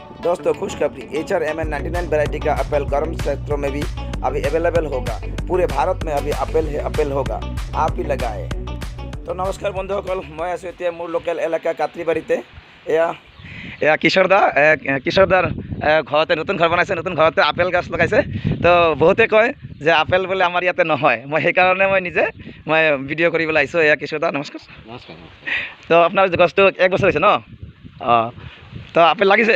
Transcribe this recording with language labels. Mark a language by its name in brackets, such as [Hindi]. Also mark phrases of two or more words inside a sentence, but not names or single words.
[Hindi] दोस्तों खुशखबरी HRMN 99 वैरायटी का एप्पल गर्म क्षेत्रों में भी अभी अवेलेबल होगा। पूरे भारत में अभी एप्पल होगा, आप भी लगाए। तो नमस्कार [Assamese] बंधुসকল, मैं आছোঁ এতিয়া মোৰ লোকেল এলেকা কাট্ৰিবাৰীতে। এয়া কিশোৰদাৰ ঘৰতে নতুন ঘৰ বনাইছে, নতুন ঘৰতে আপেল গছ লগাইছে। তো বহুতে কয় যে আপেল বোলে আমাৰ ইয়াতে নহয়, মই সেইকাৰণে নিজে ভিডিঅ' কৰিবলৈ আহিছোঁ। এয়া কিশোৰদা, নমস্কাৰ। নমস্কাৰ। তো আপোনাৰ গছটো 1 বছৰ হৈছে ন? অঁ, তো আপেল লাগিছে?